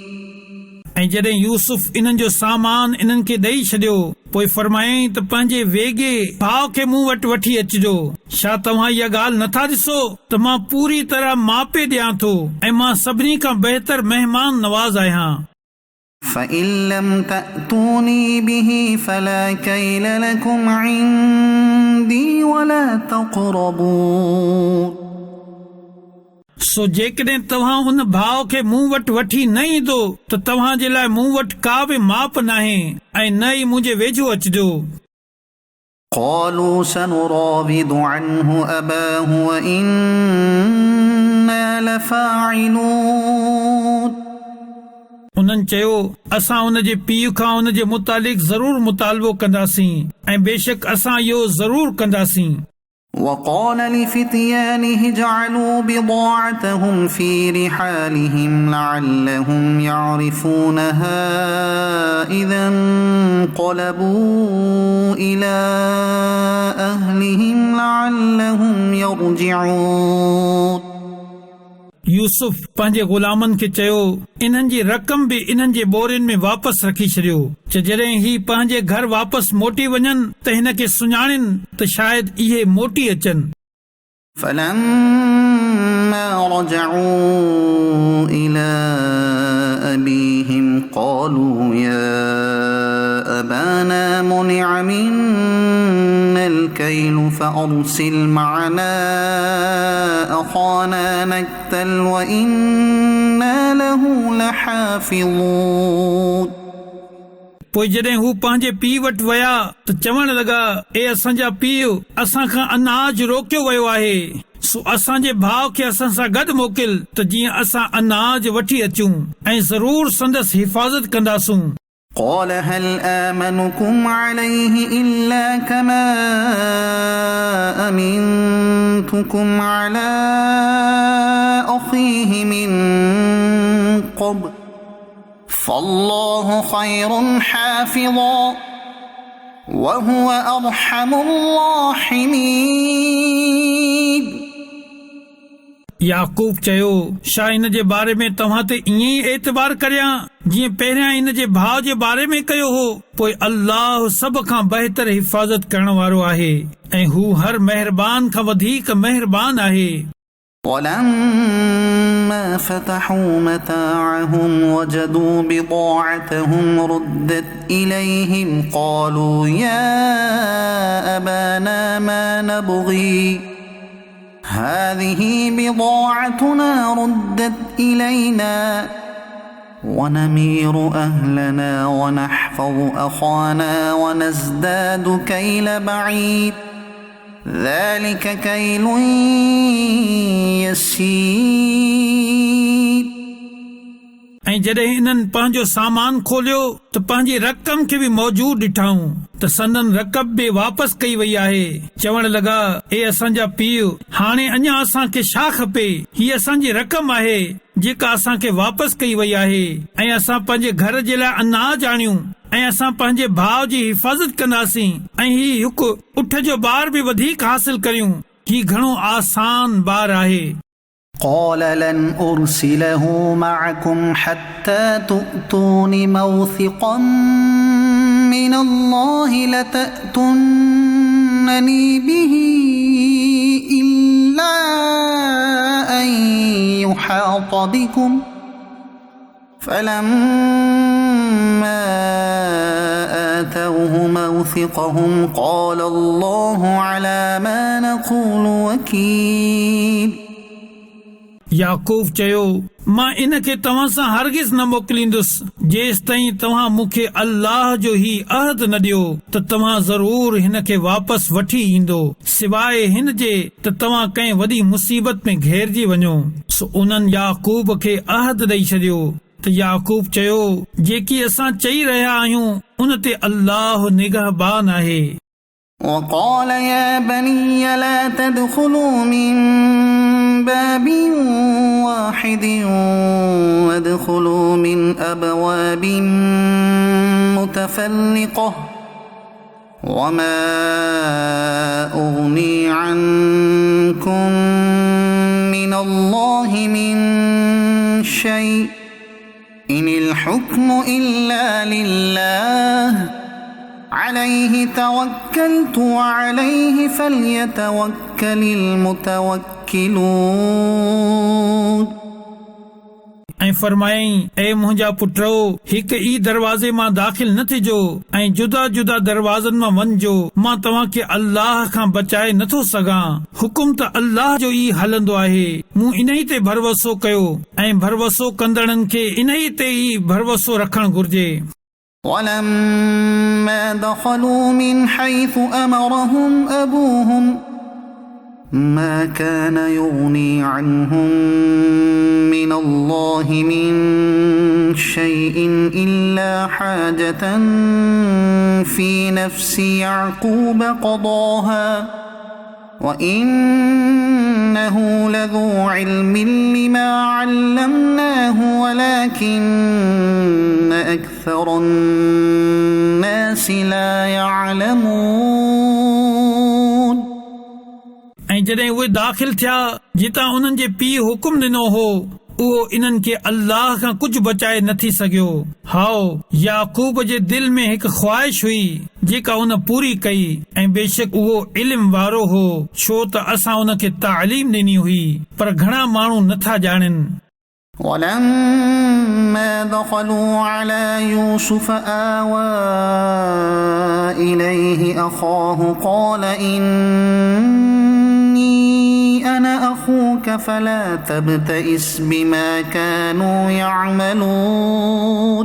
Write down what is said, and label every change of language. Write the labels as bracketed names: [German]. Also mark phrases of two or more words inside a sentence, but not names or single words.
[Sindhi] ऐं जॾहिं यूसुफ इन्हनि जो सामान इन्हनि खे ॾेई छॾियो, पोइ फरमायईं त पंहिंजे वेगे भाउ खे मूं वटि वठी अचिजो। छा तव्हां इहा ॻाल्हि नथा ॾिसो त मां पूरी तरह मापे ॾियां थो ऐं मां सभिनी खां बहितर महिमान नवाज़ आहियां। [Arabic] فإن لم تأتوني به فلا كيل لكم عندي ولا تقربون [Sindhi] सो जेकॾहिं तव्हां हुन भाउ खे मूं वटि वठी न ईंदो त तव्हां जे लाइ मूं वटि का बि माप नाहे ऐं न ई मुंहिंजे वेझो अचिजो। [Arabic] قالوا سنراود عنه أباه وإنا لفاعلون [Sindhi] उन्हनि चयो, असां हुन जे पीउ खां हुन जे मुतालिक़ ज़रूर मुतालबो कंदासीं ऐं बेशक असां इहो ज़रूर कंदासीं। [Arabic] وقال لفتيانه اجعلوا بضاعتهم في رحالهم لعلهم يعرفونها إذا انقلبوا إلى أهلهم لعلهم يرجعون [Sindhi] यूसुफ पंहिंजे ग़ुलामनि खे चयो, इन्हनि जी रक़म बि इन्हनि जे बोरियुनि में वापसि रखी छॾियो, जॾहिं ही पंहिंजे घर वापसि मोटी वञनि त हिन खे सुञाणनि त शायदि इहे मोटी अचनि। [Arabic] فلما رجعوا إلى أبيهم قالوا يا أبانا منع منا الكيل فأرسل معنا أخانا نكتل وإنا له لحافظون [Sindhi] पोइ जॾहिं हू पंहिंजे पीउ वटि विया त चवण लॻा, ए असांजा पीउ, असां खां अनाज रोकियो वियो आहे, सो असांजे भाउ खे असां सां गॾु मोकिल त जीअं असां अनाज वठी अचूं ऐं ज़रूर संदसि हिफ़ाज़त कंदासूं। [Arabic] قال هل آمنكم عليه إلا كما أمنتكم على أخيه من قبل فالله خير حافظا وهو أرحم الراحمين. [Sindhi] याकूब चयो छा इन जे बारे में तव्हां ते ईअं ई एतबार करियां जीअं पहिरियां इन जे भाउ जे बारे में कयो हो. पोइ अल्लाह सभ खां बहितर हिफ़ाज़त करण वारो आहे ऐं हू हर महिरबान खां वधीक महिरबान आहे. [Arabic] ولما فتحوا متاعهم وجدوا بضاعتهم ردت إليهم قالوا يا أبانا ما نبغي هذه بضاعتنا ردت إلينا ونمير أهلنا ونحفظ أخانا ونزداد كيل بعيد ذلك كيل يسير. [Sindhi] ऐं जॾहिं इन्हनि पंहिंजो सामान खोलियो त पंहिंजी रक़म खे बि मौजूद ॾिठाऊं त संदन रक़म बि वापसि कई वई आहे. चवण लॻा ए असांजा पीउ हाणे अञा असांखे छा खपे, हीअ असांजी रक़म आहे जेका असांखे वापसि कई वई आहे ऐं असां पंहिंजे घर जे लाइ अनाज आणियूं ऐं असां पंहिंजे भाउ जी हिफ़ाज़त कंदासीं ऐं ही हिकु उठ जो ॿार बि वधीक हासिल करियूं. ही घणो आसान ॿार आहे. [Arabic] قال لن أرسله معكم حتى تؤتون موثقا من الله لتأتونني به إلا أن يحاط بكم فلما آتوه موثقهم قال الله على ما نقول وكيل. [Sindhi] याकूब चयो मां इन खे तव्हां सां हरगिज़ न मोकिलींदुसि जेसि ताईं तव्हां मूंखे अल्लाह जो ही अहद न ॾियो त तव्हां ज़रूर हिन खे वापसि वठी ईंदो सिवाइ हिन जे त तव्हां कंहिं वॾी मुसीबत में घेरजी वञो. सो उन्हनि याकूब खे अहद ॾेई छॾियो त याकूब चयो जेकी असां चई रहिया आहियूं उन ते अल्लाह निगहबान आहे. [Arabic] وقال يا بني لا تدخلوا من باب واحد وادخلوا من أبواب متفرقة وما أغني عنكم من الله من شيء إن الحكم إلا لله عليه توكلت وعليه فليتوكل المتوكلون. [Sindhi] ऐं फरमायईं ए मुंहिंजा पुटो हिक ई दरवाज़े मां दाख़िल न थिजो ऐं जुदा जुदा दरवाज़नि मां वञिजो. मां तव्हांखे अल्लाह खां बचाए नथो सघां. हुकुम त अल्लाह जो ई हलंदो आहे. मूं इन ई ते भरवसो कयो ऐं भरवसो कंदड़नि खे इन ई ते ई भरवसो रखणु घुर्जे. [Arabic] ولما دخلوا من حيث أمرهم أبوهم ما كان يغني عنهم من الله من شيء إلا حاجة في نفس يعقوب قضاها وإنه لذو علم لما علمناه ولكن أكثر الناس لا يعلمون. [Sindhi] ऐं जॾहिं उहे दाख़िल थिया जितां उन्हनि जे पीउ हुकुम ॾिनो हो उहो इन्हनि खे अल्लाह खां कुझु बचाए नथी सघियो. हाओ याकूब जे दिलि में हिकु ख़्वाहिश हुई जेका उन पूरी कई ऐं बेशक उहो इल्म वारो हो छो त असां उन खे तालीम ॾिनी हुई पर घणा माण्हू नथा ॼाणनि. [Arabic] ولما دخلوا على يوسف آوى إليه أخاه قال إني أنا أخوك فلا تبتئس بما كانوا يعملون.